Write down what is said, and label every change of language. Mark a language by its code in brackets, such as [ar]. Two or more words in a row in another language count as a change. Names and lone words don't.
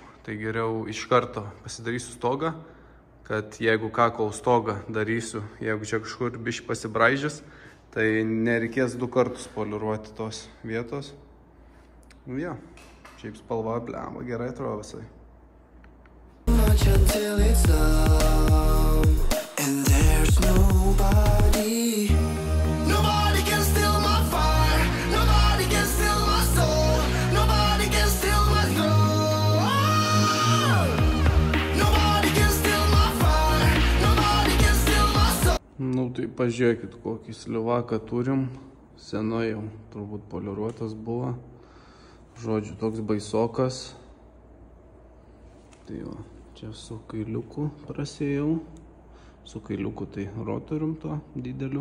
[lt] Tai geriau iš karto pasidarysiu stogą, kad jeigu ką kol stogą darysiu, jeigu čia kažkur biškį pasibraižys, tai nereikės 2 kartus poliruoti tos vietos. Jo, šiaip spalva, blema, gerai atrodo visai. [en] Much until it's numb, and there's nobody. Nobody can steal my fire. Nobody can steal my soul. Nobody can steal my soul. Nobody can steal my fire. Nobody can steal my soul. [lt] Nu tai pažiūrėkit, kokį slivaką turim. Senai jau turbūt poliruotas buvo. Žodžiu, toks baisokas. Tai jo, čia su kailiuku prasėjau. Su kailiuku tai rotorium to dideliu.